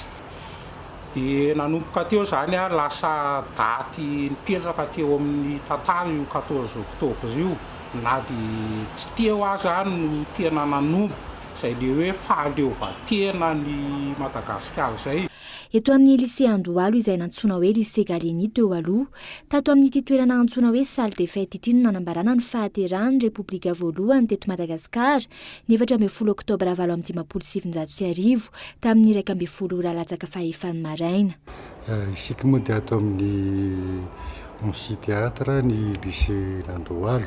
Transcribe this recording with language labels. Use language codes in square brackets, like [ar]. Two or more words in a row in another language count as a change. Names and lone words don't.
[mg] Dia nanomboka teo izany lasa daty nipetraka teo amin'ny tantara io 14 Oktobra io na dia tsy teo azy no tena nanombo izay le hoe fahaleovantena ny Madagasikara izay. Eto amin'ny lycée Andohalo izay nantsona hoe lycée Galeny teo aloha, tato amin'ity toerana antsoina hoe [fr] salle des fêtes [mg] ity no nanambarana ny fahaterahan'ny repoblika voalohany teto Madagasikara ny 14 Oktobra 2017 tamin'ny 12 ora latsaka fahefany maraina. Isika moa dia ato amin'ny amphithéâtre ny lycée Andohalo.